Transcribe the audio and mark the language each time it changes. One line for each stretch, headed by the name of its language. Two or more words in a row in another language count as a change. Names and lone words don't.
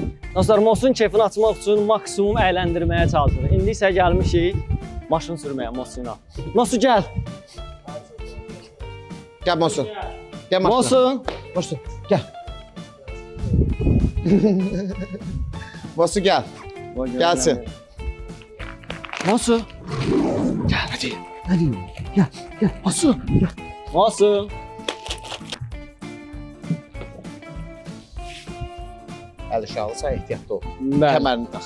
Azerbaijani: Dostlar, Mosun keyfini açmaq üçün maksimum əyləndirməyə çalışırıq. İndi isə gəlmişik maşın sürməyə Mosuna. Mosu gəl.
Turkish: Gel Mosun. Gel maşına. Mosun. Mosun gel. Mosun gel. Gelsin. Mosu. Gel hadi. Hadi. Gel. Gel. Mosun. Gel. Mosu.
Azerbaijani: El aşağısa ehtiyatlı ol. Bəli.
Turkish: Kemerini tak.